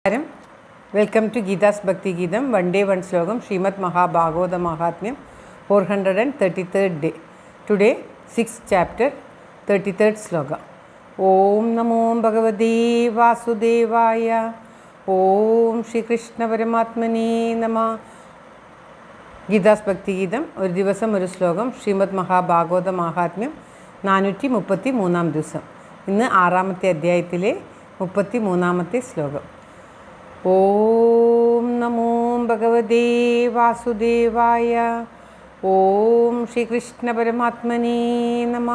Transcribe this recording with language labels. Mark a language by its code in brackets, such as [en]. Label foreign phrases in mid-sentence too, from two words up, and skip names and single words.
[en] Welcome to Gita's Bhakti Geetam, one day one slogam, Srimad Mahabhagavata Mahatmyam, 433rd day. Today, 6th chapter, 33rd sloka. [sa] ॐ नमो भगवते वासुदेवाय, ॐ श्री कृष्ण परमात्मने नम. [en] Gita's Bhakti Geetam, [ml] ഒരു ദിവസം ഒരു ശ്ലോകം, ശ്രീമദ് മഹാഭാഗവത മഹാത്മ്യം 433 ദിവസം. ഇന്ന് 6ാമത്തെ അധ്യായത്തിലെ 33ാമത്തെ ശ്ലോകം. [sa] ഓം നമോ ഭഗവതേ വാസുദേവായ. ഓം ശ്രീകൃഷ്ണ പരമാത്മനേ നമഃ.